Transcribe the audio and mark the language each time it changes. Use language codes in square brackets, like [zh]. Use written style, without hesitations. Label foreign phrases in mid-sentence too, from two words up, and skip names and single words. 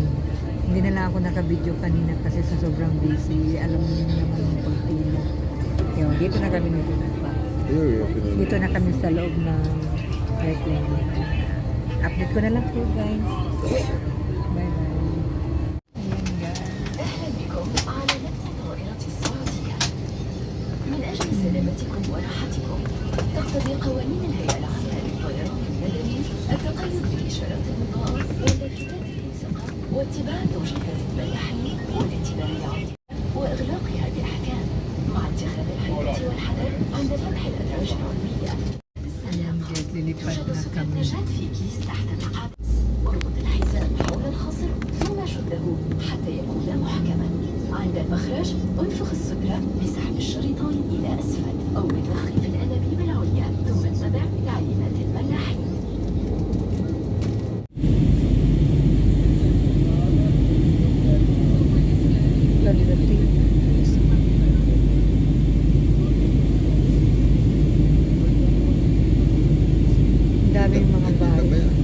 [tl] Hindi na lang ako naka-video kanina kasi sa sobrang busy. Alam niyo naman yung pagtila. Yun, dito na kami Dito na kami sa loob ng airplane. Update ko na lang po guys. Bye bye. Ayan guys. [ar] أهلا بكم على متن الطائرة السعودية. من أجل سلامتكم وراحتكم تقتضي قوانين الهيئة العامة للطيران المدني التقيد بإشارات المطار واللافتات الملصقة واتباع توجيهات الملاحين والاعتباريات وإغلاقها بأحكام مع اتخاذ الحذر والحذر عند فتح الأدراج العلوية. [tl] Ayan guys, lilipad [ar] توجد [tl] na kami. [ar] سكرتاجات في كيس تحت المقعد. اربط الحزام حول الخصر ثم شده حتى يكون محكما. عند المخرج انفخ السترة بسحب الشريطين إلى أسفل أو بالضغط في الأنابيب العليا ثم اتبع تعليمات الملاحين. [tl] Ang daming mga bahay.